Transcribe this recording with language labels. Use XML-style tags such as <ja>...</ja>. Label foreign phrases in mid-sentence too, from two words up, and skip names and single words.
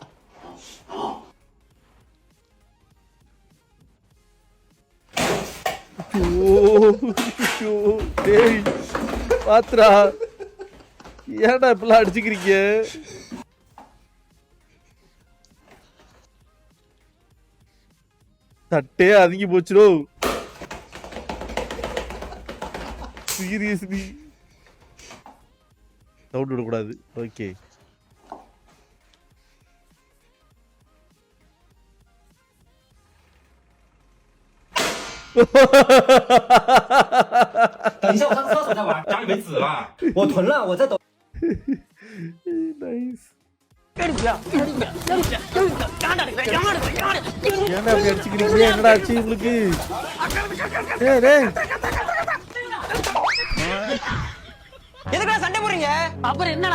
<ta>பாத்ரா, ஏன்டா இப்பெல்லாம் அடிச்சுக்கிறீங்க? தட்டே அதுங்கி போச்சுரோ.</ta> <en>seriously sound</en> <ta>விடக்கூடாது. ஓகே,</ta> <zh>等一下，我上厕所再玩，家里没纸了。我囤了，我在抖。</zh> <ta>நைஸ். ஏன்டா அப்படி அடிச்சுக்கிறீங்க? என்னடா ஆச்சு உங்களுக்கு? எதுக்குடா சண்டை போடுறீங்க? அப்புறம் என்னடா?</ta>